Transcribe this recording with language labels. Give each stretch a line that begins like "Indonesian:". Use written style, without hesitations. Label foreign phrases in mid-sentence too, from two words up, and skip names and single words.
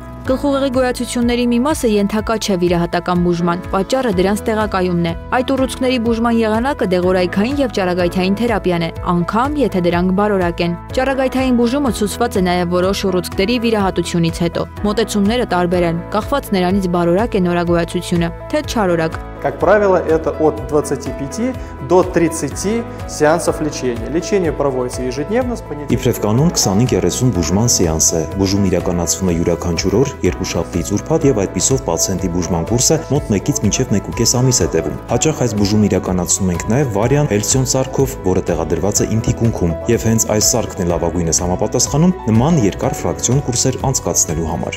Armenian: Գլխուղեղի գոյացությունների մի մասը ենթակա չէ վիրահատական բուժման, պատճառը դրանց տեղակայումն է։ Այդ ուռուցքների բուժման եղանակը դեղորայքային եւ ճառագայթային թերապիան է, անգամ եթե դրանք բարորակ են։ Ճառագայթային բուժումը ցուցված է նաեւ որոշ ուռուցքների վիրահատությունից հետո։ Մոտեցումները տարբեր են, կախված նրանից բարորակ է նորագոյացությունը, թե չարորակ։
Russian: Как правило, это от 25 до 30 сеансов лечения. Лечение проводится ежедневно с понедельника.
Armenian: Իբրև կանոն 25-30 բուժման սեանս է։ Բուժումն իրականացվում է յուրաքանչյուր օր, երկուշաբթիից ուրբաթ եւ այդպիսով պացիենտի բուժման կուրսը մոտ 1-ից մինչեւ 1.5 ամիս է տևում։ Հաճախ այս բուժումն իրականացնում ենք նաեւ վարիան Հելսիոն սարքով, որը տեղադրված է իմ թիկունքում, եւ հենց այս սարքն է լավագույնս համապատասխանում նման երկար ֆրակցիոն կուրսեր անցկացնելու համար։